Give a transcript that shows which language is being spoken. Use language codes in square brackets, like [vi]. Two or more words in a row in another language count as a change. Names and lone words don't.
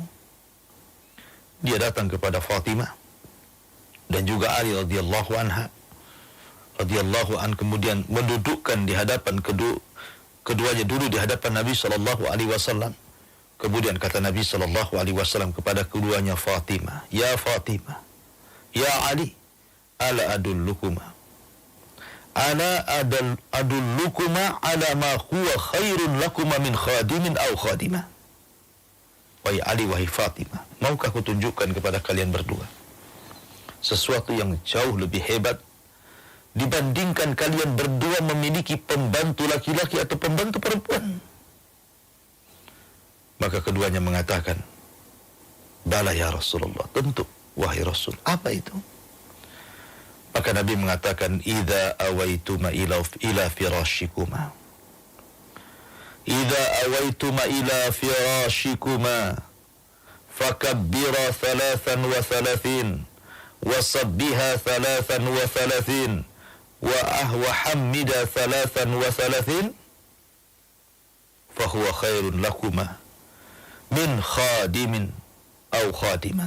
[id] Dia datang kepada Fatimah dan juga Ali [ar] رضي الله عنها، رضي الله عن, [id] kemudian mendudukkan di hadapan keduanya dulu di hadapan Nabi [ar] صلى الله عليه وسلم. [id] Kemudian kata Nabi [ar] صلى الله عليه وسلم [id] kepada keduanya, Fatimah, [ar] يا فاطمة، يا علي، ألا أدلكما أدلكما على ما هو خير لكما من خادم أو خادمة. [id] Wahai Ali, wahai Fatimah, maukah aku tunjukkan kepada kalian berdua sesuatu yang jauh lebih hebat dibandingkan kalian berdua memiliki pembantu laki-laki atau pembantu perempuan? Maka keduanya mengatakan, [ar] بلى يا رسول الله, [id] tentu wahai Rasul. Apa itu? Maka Nabi mengatakan, [ar] إذا أويتما إلى فراشكما، إذا أويتما إلى فراشكما فكبرا ثلاثا وثلاثين وسبحا ثلاثا وثلاثين واحمدا ثلاثا وثلاثين فهو خير لكما من خادم أو خادمة.